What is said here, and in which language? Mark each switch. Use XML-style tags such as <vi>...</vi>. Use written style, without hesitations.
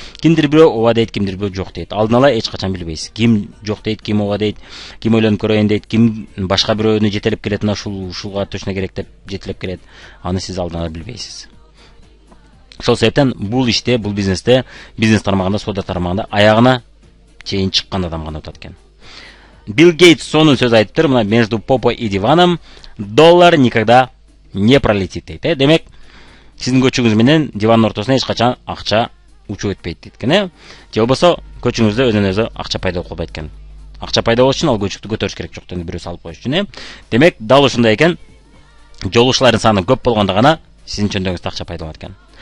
<ky>Кимдир бирөө ооба дейт, кимдир бирөө жок дейт. Алдын ала эч качан билбейсиз. Ким жок дейт, ким ооба дейт, ким ойлонуп көрөйүн дейт, ким башка бирөөнү жетелеп келет, ушулга точно керек деп жетелеп келет. Аны сиз алдын ала билбейсиз. Ошол себептен бул иште, бул бизнесте, бизнес тармагында, соода тармагында аягына чейин чыккан адам гана утат экен.</ky> <ru>Билл Гейтс</ru> <ky>сонун сөз айтыптыр, мына</ky> <ru>между попой и диваном доллар никогда не пролетит</ru> <ky>дейт. Демек, сиздин көчүңүз менен дивандын ортосуна эч качан акча учуп өтпөйт дейт экен. Же болбосо көчүңүздө өзүнөн өзү акча пайда болуп калбайт экен. Акча пайда болуш үчүн ал көчүктү көтөрүш керек жок, бирөө салып коюш үчүн. Демек, дал ушундай экен. Жолуучулардын саны көп болгондо гана сиздин чөндөгүңүздө акча пайда болот экен.</ky>